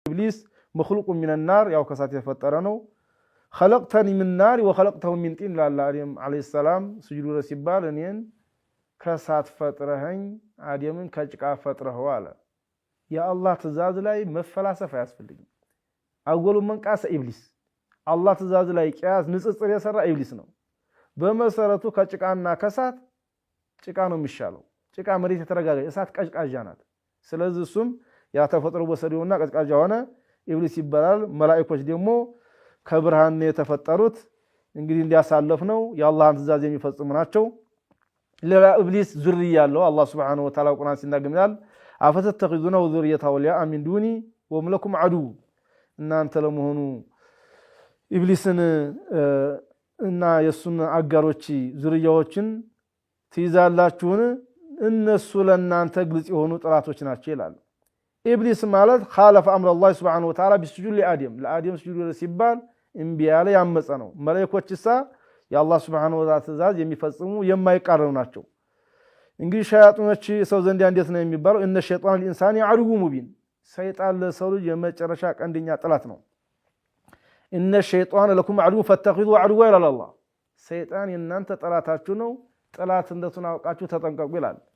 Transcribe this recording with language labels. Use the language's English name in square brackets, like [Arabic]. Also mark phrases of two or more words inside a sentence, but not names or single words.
[Amharic] ኢብሊስ [Arabic] مخلوق من النار [Amharic] ያው ከሳት የተፈጠረ ነው [Arabic] خلقتني من نار وخلقته من طين [Amharic] ለአደም [Arabic] عليه السلام [Amharic] ስጁድ ሲባል እኔን ከሳት ፈጥረኸኝ አደምን ከጭቃ ፈጥረኸው አለ የአላህ ትእዛዝ ላይ መፈላሰፍ አያስፈልግም [Arabic] أول من قاس إبليس [Amharic] አላህ ትእዛዝ ላይ ቂያስ ንጽጽር የሰራ ኢብሊስ ነው በመሰረቱ ከጭቃና ከሳት ጭቃ ነው የሚሻለው ጭቃ መሬት የተረጋጋ እሳት ቀጭቃዣ ናት ስለዚህ እሱም ያ ተፈጥሮ ወሰደውና ቀጭቃዣ ሆነ ኢብሊስ ይባላል መላእክቶች ደግሞ ከብርሃን የተፈጠሩት እንግዲህ እንዲያሳለፍ ነው የአላህን ትእዛዝ የሚፈጽሙ ናቸው ለኢብሊስ ዙርያ ያለው አላህ [Arabic] سبحانه وتعالى [Amharic] ቁርአን ሲናገር [Arabic] أفتتخذونه ذريته اولياء من دوني وهم لكم عدو [Amharic] እናንተ ለመሆኑ ኢብሊስን እና የሱን አጋሮች ዙርያዎችን ትይዛላችሁን እነሱ ለእናንተ ግልጽ የሆኑ ጥላቶች ናቸው ይላል ኢብሊስ ማለት [Arabic] خالف امر الله سبحانه وتعالى بالسجود لآدم سجود [Amharic] ሲባል እምቢ ያለ ያመፀ ነው መላእክቶችሳ የአላህ [Arabic] سبحانه وتعالى [Amharic] ትእዛዝ የሚፈጽሙ የማይቃረኑ ናቸው እንግዲህ ሸያጣኖች ሰው ዘንድ እንዴት ነው የሚባለው [Arabic] إن الشيطان للإنسان عدو مبين [Amharic] ሰይጣን ለሰው ልጅ የመጨረሻ ቀንደኛ ጥላት ነው [Arabic] إن الشيطان لكم عدو فاتخذوا عدوا الى الله [Amharic] ሰይጣን የናንተ ጥላታችሁ ነው ጥላት እንደቱን አውቃችሁ ተጠንቀቁ ይላል